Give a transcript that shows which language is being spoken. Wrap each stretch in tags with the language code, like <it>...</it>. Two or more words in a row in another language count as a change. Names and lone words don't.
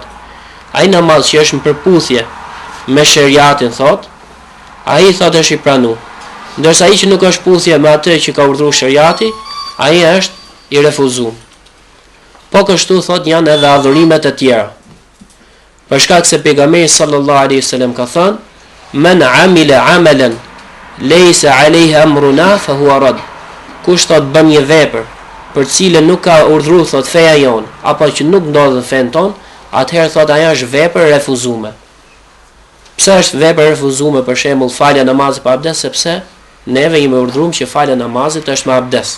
<sq>Ai namaz që është në përputhje me shariatin thotë, ai thotë është i pranuar. Ndërsa ai që nuk është puthje me atë që ka urdhëruar shariati, ai është i refuzuar. Po kështu thotë janë edhe adhurimet e tjera. Për shkak se pejgamberi</sq> <ar>صلى الله عليه وسلم</ar> <sq>ka thënë:</sq> <ar>"من عمل عملا ليس عليه أمرنا فهو رد."</ar> <sq>Kush thot bën një vepër për cilën nuk ka urdhëruar thot feja jon, apo që nuk ndodhet në fen ton, atëherë thot ajo është vepër e refuzuar. Pse është vepër e refuzuar për shembull falja namazit pa abdes? Sepse neve jemi urdhëruar që falja namazit është me abdes.</sq>